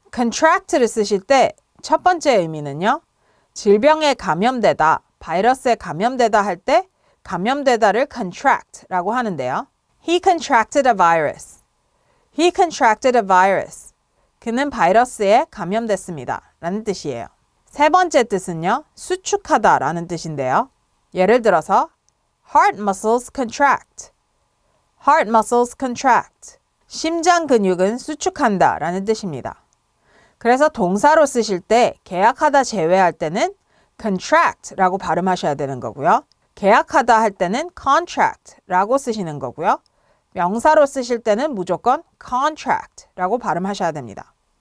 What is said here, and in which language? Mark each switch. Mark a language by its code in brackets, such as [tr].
[ko] contract를 쓰실 때 첫 번째 의미는요. 질병에 감염되다, 바이러스에 감염되다 할 때 감염되다를 contract라고 하는데요. [en] He contracted a virus. He contracted a virus. [ko] 그는 바이러스에 감염됐습니다. 라는 뜻이에요. 세 번째 뜻은요. 수축하다 라는 뜻인데요. 예를 들어서 [en] heart muscles contract. Heart muscles contract. [ko] 심장 근육은 수축한다 라는 뜻입니다. 그래서 동사로 쓰실 때 계약하다 제외할 때는 contract라고 발음하셔야 되는 거고요. 계약하다 할 때는 contract라고 쓰시는 거고요. 명사로 쓰실 때는 무조건 contract라고 발음하셔야 됩니다.